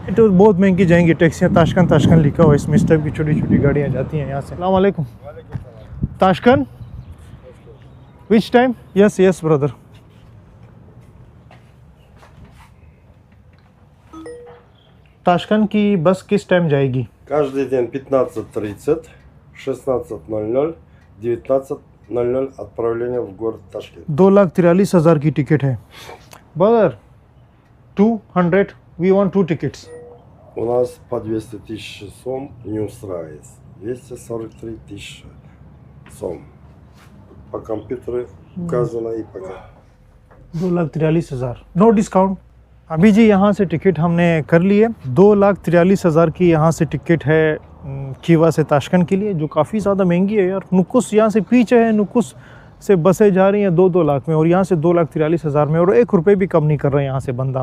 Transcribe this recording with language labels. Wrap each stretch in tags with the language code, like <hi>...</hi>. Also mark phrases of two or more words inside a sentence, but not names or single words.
<hi>तो बहुत महंगी जाएंगी टैक्सियाँ। ताशकंद लिखा हुआ है इसमें, इस टाइप की छोटी छोटी गाड़ियाँ जाती हैं यहाँ से।</hi> <ar>السلام عليكم.</ar> <en>Tashkent which time? yes yes brother.</en> <hi>ताशकंद की बस किस टाइम जाएगी?</hi> <ru>Каждый день 15:30, 16:00, 19:00 отправление в город Ташкент.</ru> <hi>2,43,000 की टिकट है। ब्रदर 200,</hi> <en>we want 2 tickets.</en> <ru>У нас по 200 тысяч сом не устраивает. 243 тысячи сом. По компьютеру указано и пока. 2,43,000,</ru> <en>no discount.</en> <hi>अभी जी यहाँ से टिकट हमने कर ली है। 2,43,000 की यहाँ से टिकट है कीवा से ताशकंद के लिए, जो काफ़ी ज़्यादा महंगी है यार। नुकुस यहाँ से पीछे है, नुकुस से बसें जा रही हैं 2-2 लाख में, और यहाँ से 2,43,000 में, और 1 रुपये भी कम नहीं कर रहा है यहाँ से बंदा।</hi>